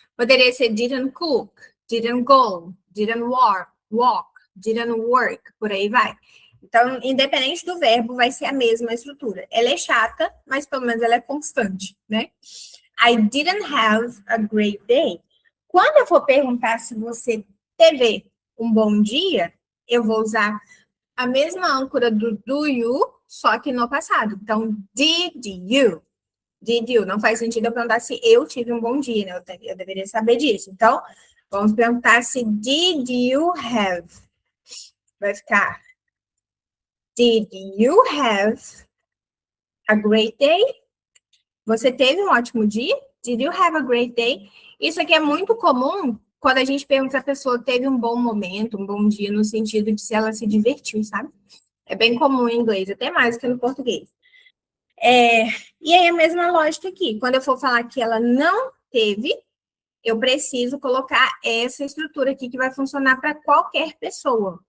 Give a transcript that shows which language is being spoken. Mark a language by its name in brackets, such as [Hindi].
[Portuguese] Poderia ser [English] didn't cook, didn't go, didn't walk, didn't work, [Portuguese] por aí vai. Então, independente do verbo, vai ser a mesma estrutura. Ela é chata, mas pelo menos ela é constante, né? [English] I didn't have a great day. [Portuguese] Quando eu for perguntar se você teve um bom dia, eu vou usar a mesma âncora [English] do you, [Portuguese] só que no passado. Então, [English] did you? Did you? [Portuguese] Não faz sentido eu perguntar se eu tive um bom dia, né? Eu deveria saber disso. Então, vamos perguntar se [English] did you have? [Portuguese] Vai ficar [English] did you have a great day? [Portuguese] Você teve um ótimo dia? [English] Did you have a great day? [Portuguese] Isso aqui é muito comum quando a gente pergunta se a pessoa teve um bom momento, um bom dia, no sentido de se ela se divertiu, sabe? É bem comum em inglês, até mais do que no português. E aí a mesma lógica aqui. Quando eu for falar que ela não teve, eu preciso colocar essa estrutura aqui que vai funcionar para qualquer pessoa.